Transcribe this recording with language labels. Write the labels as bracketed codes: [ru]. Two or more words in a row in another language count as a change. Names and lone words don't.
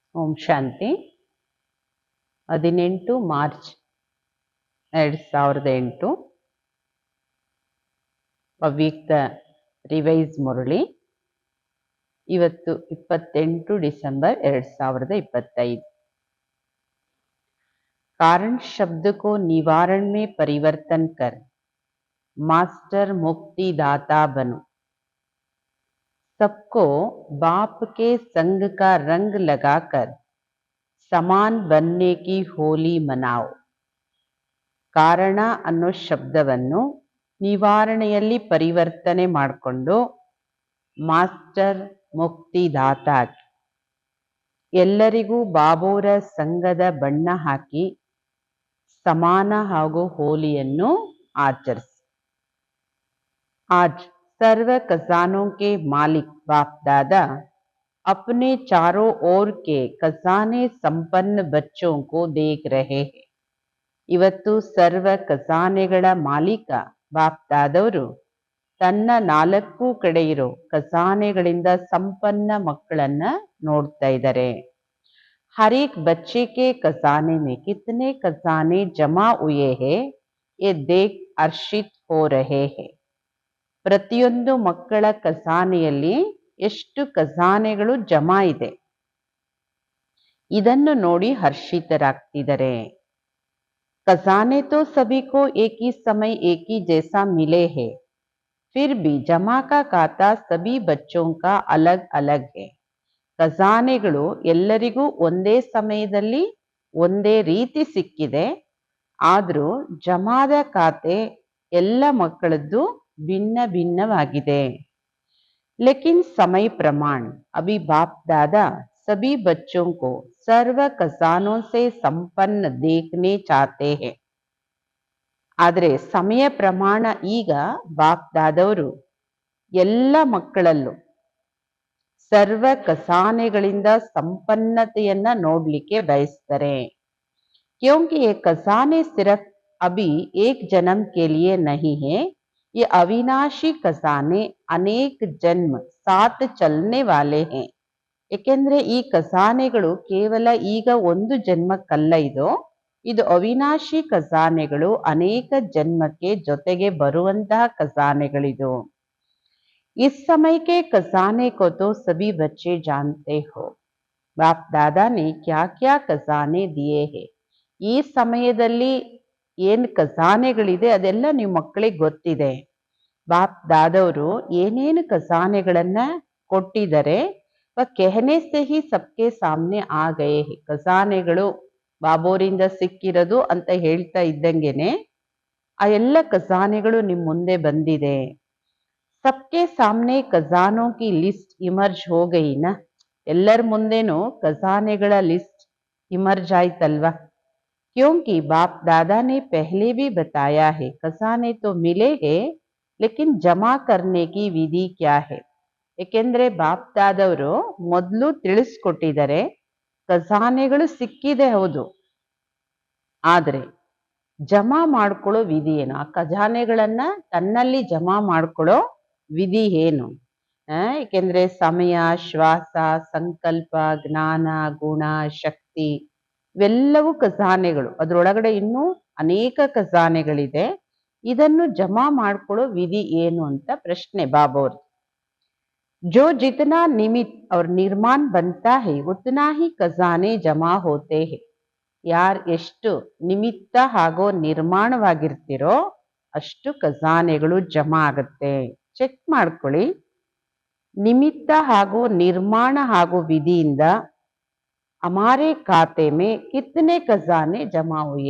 [sa] ಓಂ ಶಾಂತಿ. [kn] 18 ಮಾರ್ಚ್ 2008 ಅವ್ಯಕ್ತ ರಿವೈಸ್ ಮುರಳಿ. ಇವತ್ತು 28 ಡಿಸೆಂಬರ್ 2025. [hi] कारण शब्द को निवारण में परिवर्तन कर मास्टर मुक्ति दाता बनो। सबको बाप के संग का रंग लगाकर समान बनने की होली मनाओ. [kn] ಕಾರಣ ಅನ್ನೋ ಶಬ್ದವನ್ನು ನಿವಾರಣೆಯಲ್ಲಿ ಪರಿವರ್ತನೆ ಮಾಡಿಕೊಂಡು ಮಾಸ್ಟರ್ ಮುಕ್ತಿದಾತ ಎಲ್ಲರಿಗೂ ಬಾಬೋರ ಸಂಘದ ಬಣ್ಣ ಹಾಕಿ ಸಮಾನ ಹಾಗೂ ಹೋಲಿಯನ್ನು ಆಚರಿಸಿ. [hi] आज सर्व खजानों के मालिक बाप दादा अपने चारों ओर के खजाने संपन्न बच्चों को देख रहे हैं. [kn] ಇವತ್ತು ಸರ್ವ ಖಜಾನೆಗಳ ಮಾಲೀಕ ಬಾಪ್ ದಾದವರು ತನ್ನ 4 ಕಡೆ ಇರೋ ಖಜಾನೆಗಳಿಂದ ಸಂಪನ್ನ ಮಕ್ಕಳನ್ನ ನೋಡ್ತಾ ಇದ್ದಾರೆ. [hi] हर एक बच्चे के खजाने में कितने खजाने जमा हुए हैं ये देख हर्षित हो रहे हैं. [kn] ಪ್ರತಿಯೊಂದು ಮಕ್ಕಳ ಖಜಾನೆಯಲ್ಲಿ ಎಷ್ಟು ಖಜಾನೆಗಳು ಜಮಾ ಇದೆ ಇದನ್ನು ನೋಡಿ ಹರ್ಷಿತರಾಗ್ತಿದ್ದಾರೆ. [hi] खजाने तो सभी को एक ही समय एक ही जैसा मिले हैं, फिर भी जमा का खाता सभी बच्चों का अलग अलग है. [kn] ಖಜಾನೆಗಳು ಎಲ್ಲರಿಗೂ ಒಂದೇ ಸಮಯದಲ್ಲಿ ಒಂದೇ ರೀತಿ ಸಿಕ್ಕಿದೆ, ಆದರೂ ಜಮಾದ ಖಾತೆ ಎಲ್ಲ ಮಕ್ಕಳದ್ದು ಭಿನ್ನ ಭಿನ್ನವಾಗಿದೆ. [hi] लेकिन समय प्रमाण अभी बाप दादा सभी बच्चों को सर्व खजानों से संपन्न देखने चाहते हैं. [kn] ಆದರೆ ಸಮಯ ಪ್ರಮಾಣ ಈಗ ಬಾಪ್ ದಾದವರು ಎಲ್ಲ ಮಕ್ಕಳಲ್ಲೂ ಸರ್ವ ಖಜಾನೆಗಳಿಂದ ಸಂಪನ್ನತೆಯನ್ನ ನೋಡ್ಲಿಕ್ಕೆ ಬಯಸ್ತಾರೆ. [hi] क्योंकि ये खजाने सिर्फ अभी एक जन्म के लिए नहीं है, ये अविनाशी खजाने अनेक जन्म साथ चलने वाले हैं. [kn] ಏಕೆಂದ್ರೆ ಈ ಖಜಾನೆಗಳು ಕೇವಲ ಈಗ ಒಂದು ಜನ್ಮಕ್ಕಲ್ಲ, ಇದು ಅವಿನಾಶಿ ಖಜಾನೆಗಳು, ಅನೇಕ ಜನ್ಮಕ್ಕೆ ಜೊತೆಗೆ ಬರುವಂತಹ ಖಜಾನೆಗಳಿದು. [hi] इस समय के खजाने को तो सभी बच्चे जानते हो. बाप दादा ने क्या क्या खजाने दिए हैं. [kn] ಈ ಸಮಯದಲ್ಲಿ ಏನ್ ಖಜಾನೆಗಳಿದೆ ಅದೆಲ್ಲ ನೀವು ಮಕ್ಕಳಿಗೆ ಗೊತ್ತಿದೆ. ಬಾಪ್ ದಾದವರು ಏನೇನು ಖಜಾನೆಗಳನ್ನ ಕೊಟ್ಟಿದ್ದಾರೆ [hi] कहने से ही सबके सामने आ गए हैं. [kn] ಖಜಾನೆಗಳು ಬಾಬೋರಿಂದ ಸಿಕ್ಕಿರೋದು ಅಂತ ಹೇಳ್ತಾ ಇದ್ದಂಗೆನೆ ಆ ಎಲ್ಲ ಖಜಾನೆಗಳು ನಿಮ್ ಮುಂದೆ ಬಂದಿದೆ. [hi] सबके सामने खजानों की [en] list emerge [hi] हो गई ना. [kn] ಎಲ್ಲರ ಮುಂದೆನೂ ಖಜಾನೆಗಳ [en] list emerge [kn] ಆಯ್ತಲ್ವಾ. [hi] क्योंकि बाप दादा ने पहले भी बताया है खजाने तो मिले हैं लेकिन जमा करने की विधि क्या है. [kn] ಏಕೆಂದ್ರೆ ಬಾಪ್ ದಾದವರು ಮೊದಲು ತಿಳಿಸ್ಕೊಟ್ಟಿದ್ದಾರೆ, ಖಜಾನೆಗಳು ಸಿಕ್ಕಿದೆ ಹೌದು, ಆದ್ರೆ ಜಮಾ ಮಾಡ್ಕೊಳ್ಳೋ ವಿಧಿ ಏನು, ಆ ಖಜಾನೆಗಳನ್ನ ತನ್ನಲ್ಲಿ ಜಮಾ ಮಾಡ್ಕೊಳ್ಳೋ ವಿಧಿ ಏನು. ಏಕೆಂದ್ರೆ ಸಮಯ, ಶ್ವಾಸ, ಸಂಕಲ್ಪ, ಜ್ಞಾನ, ಗುಣ, ಶಕ್ತಿ ಇವೆಲ್ಲವೂ ಖಜಾನೆಗಳು. ಅದ್ರೊಳಗಡೆ ಇನ್ನೂ ಅನೇಕ ಖಜಾನೆಗಳಿದೆ. ಇದನ್ನು ಜಮಾ ಮಾಡ್ಕೊಳ್ಳೋ ವಿಧಿ ಏನು ಅಂತ ಪ್ರಶ್ನೆ ಬಾಬೋರ್. [hi] जो जितना निमित्त और निर्माण बनता है उतना ही खजाने जमा होते हैं. [kn] ಯಾರ್ ಎಷ್ಟು ನಿಮಿತ್ತ ಹಾಗೂ ನಿರ್ಮಾಣವಾಗಿರ್ತಿರೋ ಅಷ್ಟು ಖಜಾನೆಗಳು ಜಮಾ ಆಗುತ್ತೆ. ಚೆಕ್ ಮಾಡ್ಕೊಳ್ಳಿ, ನಿಮಿತ್ತ ಹಾಗೂ ನಿರ್ಮಾಣ ಹಾಗೂ ವಿಧಿಯಿಂದ [hi] हमारे खाते में कितने खजाने जमा हुए.